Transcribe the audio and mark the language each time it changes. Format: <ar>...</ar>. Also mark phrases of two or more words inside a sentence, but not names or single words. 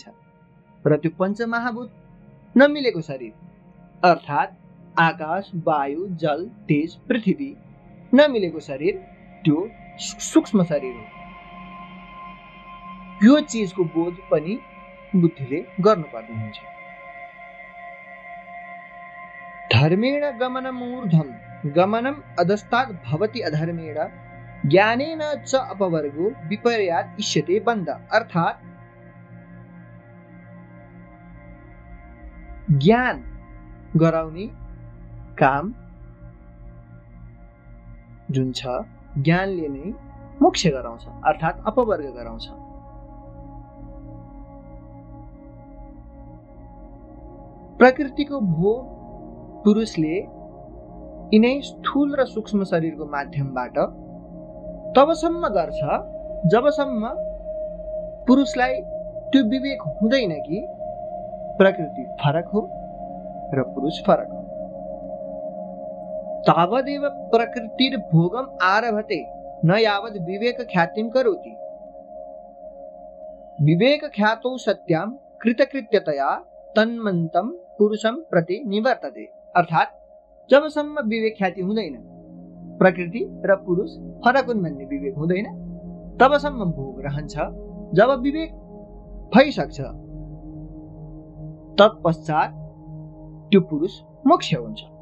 <ne>र त्यो पञ्चमहाभूत नमिलेको शरीर, अर्थात् आकाश, वायु, जल, तेज, पृथ्वी नमिलेको शरीर, त्यो सूक्ष्म शरीर हो। यो चीजको बोध पनि बुद्धिले गर्नुपर्ने हुन्छ।</ne> <sa>धर्मेण गमनम ऊर्ध्वं गमनम अधस्तात् भवति अधर्मेण ज्ञानेन च अपवर्गो विपर्यात् इष्यते बन्ध,</sa> <ne>अर्थात् ज्ञान गराउने काम जुन छ, ज्ञानले नै मोक्ष गराउँछ, अर्थात् अपवर्ग गराउँछ। प्रकृतिको भोग पुरुषले यिनै स्थूल र सूक्ष्म शरीरको माध्यमबाट तबसम्म गर्छ जबसम्म पुरुषलाई त्यो विवेक हुँदैन कि प्रकृति फरक हो र पुरुष फरक हो।</ne> <sa>तावदेव प्रकृतिर्भोगम आरभते न यावद विवेक ख्यातिम करोति। विवेक ख्यातौ सत्याम कृतकृत्यतया तन्मन्तं पुरुषम प्रति निवर्तते।</sa> <ne>अर्थात जबसम्म विवेक ख्याति हुँदैन, प्रकृति र पुरुष फरक हुन् भन्ने विवेक हुँदैन, तबसम्म भोग रहन्छ। जब विवेक भइसक्छ तत्पश्चात त्यो पुरुष मोक्ष हुन्छ।</ne>